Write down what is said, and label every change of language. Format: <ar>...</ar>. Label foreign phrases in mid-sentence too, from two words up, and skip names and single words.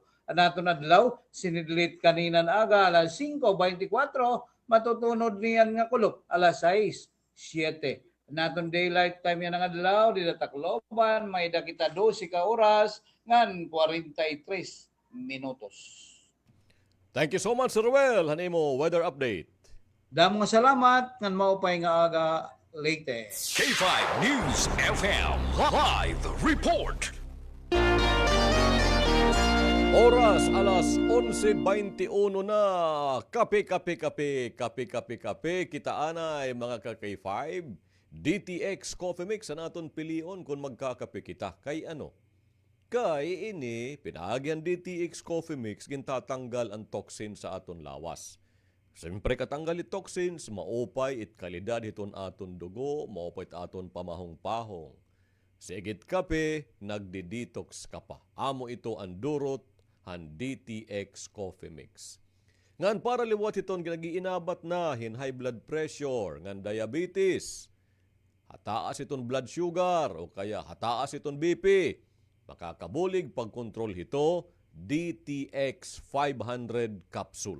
<war>Anaton adlaw sinidlit kanina aga alas 5:24 matutunod niyan nga kulop alas 6:07. Naton</war> <en>daylight time</en> <war>yan ang adlaw di Tacloban, may da kita 12 ka oras ngan 43 minutos.</war> <en>Thank you so much,</en> <war>Sir Ruel. Hanimo weather update. Damo nga salamat ngan maupay nga aga Leyte. K5 News FM Live Report. Oras alas 11:21 na. Kape. Kita anay mga ka-K5. DTX Coffee Mix sa naton pilion kung magkakape kita. Kay ano? Kay ini, pinagyan DTX Coffee Mix, gintatanggal ang toxin sa aton lawas. Siyempre katanggal it toxins, maupay it kalidad hiton aton dugo, maupay it aton pamahong-pahong. Sigit kape, nagdi-detox ka pa. Amo ito ang durot, ang DTX Coffee Mix. Ngan para liwat hiton ginagiinabat na</war> <en>high blood pressure,</en> <war>ngan diabetes, hataas iton</war> <en>blood sugar,</en> <war>o kaya hataas iton BP, makakabulig pagkontrol hito, DTX 500 capsule.</war>